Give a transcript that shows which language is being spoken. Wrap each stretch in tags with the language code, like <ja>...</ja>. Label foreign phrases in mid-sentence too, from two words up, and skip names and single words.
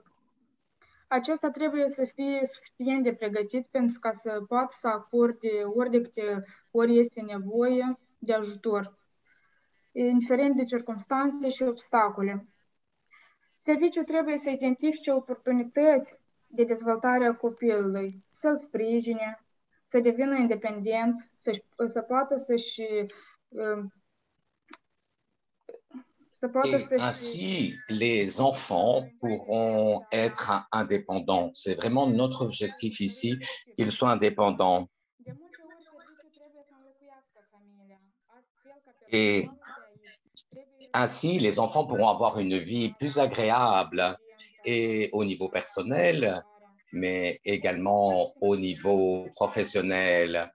<ro>Acesta trebuie să fie suficient de pregătit pentru ca să poată să acorde ori de câte ori este nevoie de ajutor, indiferent de circumstanțe și obstacole. Serviciul trebuie să identifice oportunități de dezvoltare a copilului, să-l sprijine, să devină independent, să poată să-și</ro> <fr>Et ainsi, les enfants pourront être indépendants. C'est vraiment notre objectif ici, qu'ils soient indépendants. Et ainsi, les enfants pourront avoir une vie plus agréable et au niveau personnel, mais également au niveau professionnel.</fr>